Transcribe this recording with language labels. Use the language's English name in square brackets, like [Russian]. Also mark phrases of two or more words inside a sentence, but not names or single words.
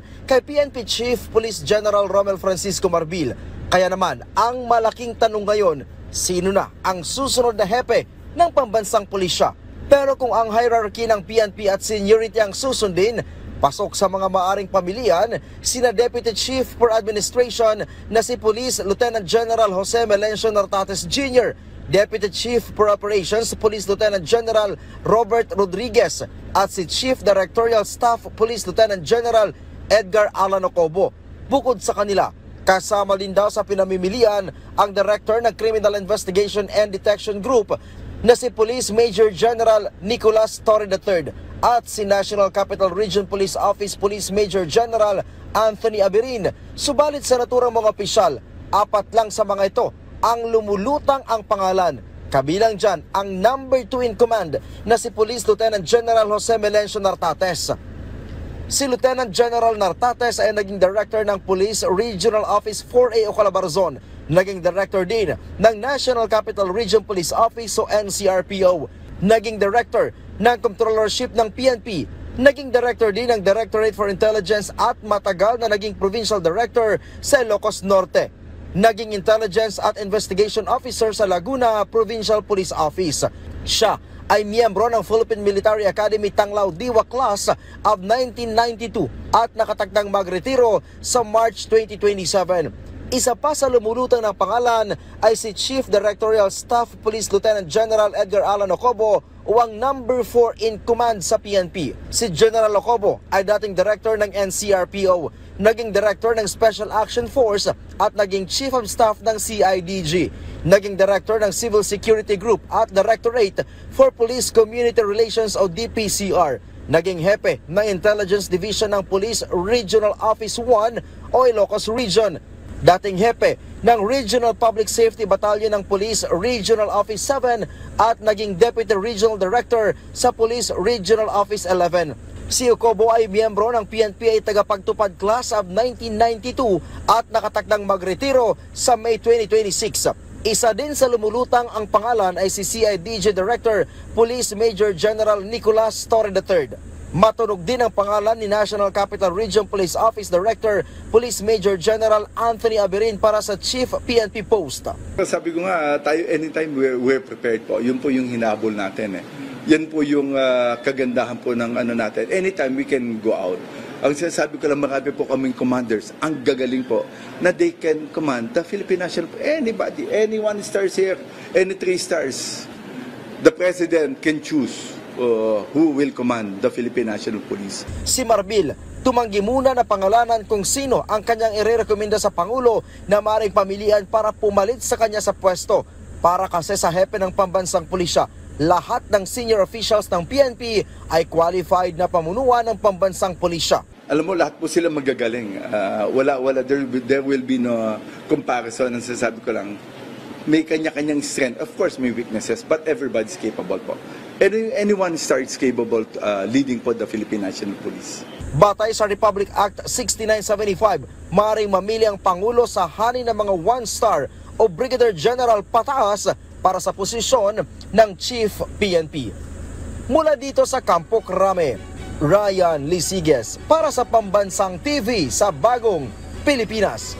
[Filipino] kay PNP Chief Police General Romel Francisco Marbil. Kaya naman, ang malaking tanong ngayon, sino na ang susunod na hepe ng pambansang pulisya? Pero kung ang hierarchy ng PNP at seniority ang susundin, pasok sa mga maaring pamilihan sina Deputy Chief for Administration na si Police Lieutenant General Jose Melencio Nartates Jr., Deputy Chief for Operations Police Lieutenant General Robert Rodriguez at si Chief Directorial Staff Police Lieutenant General Edgar Alan Ocobo. Bukod sa kanila, kasama din daw sa pinamimilian ang Director ng Criminal Investigation and Detection Group na si Police Major General Nicolas Torre III at si National Capital Region Police Office Police Major General Anthony Aberin. Subalit sa naturang mga opisyal, 4 lang sa mga ito ang lumulutang ang pangalan. Kabilang dyan ang [English] number 2 in command [Filipino] na si Police Lieutenant General Jose Melencio Nartates. Si Lieutenant General Nartates ay naging Director ng Police Regional Office 4A o Calabarzon. Naging Director din ng National Capital Region Police Office o NCRPO. Naging Director ng Controllership ng PNP. Naging Director din ng Directorate for Intelligence at matagal na naging Provincial Director sa Ilocos Norte. Naging Intelligence at Investigation Officer sa Laguna Provincial Police Office. Siya ay miyembro ng Philippine Military Academy Tanglao Diwa Class of 1992 at nakatakdang magretiro sa March 2027. Isa pa sa lumulutang ng pangalan ay si Chief Directorial Staff Police Lieutenant General Edgar Alan Ocobo o ang [English] number 4 in command [Filipino] sa PNP. Si General Ocobo ay dating Director ng NCRPO, naging Director ng Special Action Force at naging Chief of Staff ng CIDG, naging Director ng Civil Security Group at Directorate for Police Community Relations o DPCR, naging hepe ng Intelligence Division ng Police Regional Office 1 o Ilocos Region, dating hepe ng Regional Public Safety Battalion ng Police Regional Office 7 at naging Deputy Regional Director sa Police Regional Office 11. Si Ocobo ay miyembro ng PNP tagapagtupad Class of 1992 at nakatakdang magretiro sa May 2026. Isa din sa lumulutang ang pangalan ay si CIDG Director Police Major General Nicolas Torre III. Matunog din ang pangalan ni National Capital Region Police Office Director Police Major General Anthony Aberin para sa Chief PNP post. Sabi ko nga, tayo [English] anytime we're prepared [Filipino] po. Yun po yung hinabol natin. Yan po yung kagandahan po ng ano natin. [English] Anytime we can go out. [Filipino] Ang sinasabi ko lang, marami po kaming commanders, ang gagaling po, na [English] they can command the Philippine National Police. Anybody, any 1 stars here, any 3 stars. The President can choose who will command the Philippine National Police. [Filipino] Si Marbil, tumanggi muna na pangalanan kung sino ang kanyang irerekomenda sa Pangulo na maaaring pamilian para pumalit sa kanya sa pwesto. Para kasi sa hepe ng pambansang pulisya, lahat ng [English] senior officials [Filipino] ng PNP ay qualified na pamunuan ng pambansang pulisya. Alam mo, lahat po sila magagaling. [English] There will be no comparison. [Filipino] Ang sasabi ko lang, may kanya-kanyang strength. [English] Of course, may weaknesses, but everybody's capable po. Anyone starts capable leading po the Philippine National Police. [Filipino] Batay sa Republic Act 6975, maaaring mamili ang Pangulo sa hani ng mga 1-star o Brigadier General pataas para sa posisyon ng Chief PNP. Mula dito sa Campo Crame, Ryan Lesiges para sa Pambansang TV sa Bagong Pilipinas.